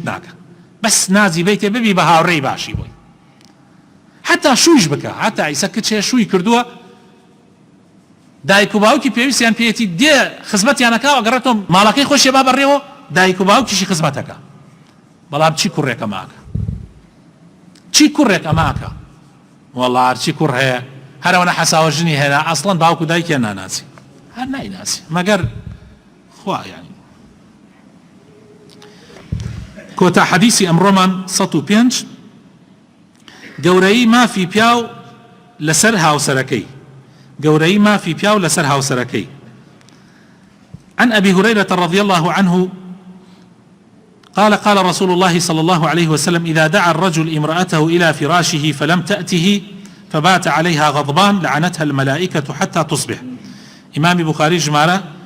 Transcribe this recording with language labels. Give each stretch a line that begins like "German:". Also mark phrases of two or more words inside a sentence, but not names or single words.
Central Kurdish: ناکە بەس نازی بیتێ ببی بە هاوڕێی باشی بۆی حتا شوویش بکە حتا ئیسە کچێ شووی کردووە دایک و باوکی پێویستیان پێێتی دێ خزمەتیانەکە ئەگەڕێتەوە ماڵەکەی خۆشیە با بەڕێوە دایک و باوکیشی خزمەتەکە بەڵام چی کوڕێک ئەماکە چی کوڕێک ئەماکە وەڵڵا هەرچی کوڕ هەیە هەرەوەنە حەساوە ژنی هێنا ئەسڵەن باوک و دایکیان ناناسی هەر نایناسی مەگەر خوا یانی کۆتا حەدیسی ئەمڕۆمان 105 گەورەی مافی پیاو لەسەر هاوسەرەکەی گەورەی مافی پیاو لەسەر هاوسەرەکەی
Arabic: عن أبي هريرة رضي الله عنه قال قال رسول الله صلى الله عليه وسلم إذا دعا الرجل امرأته إلى فراشه فلم تأته فبات عليها غضبان لعنتها الملائكة حتى تصبح
Central Kurdish: إمام بخاري جمارة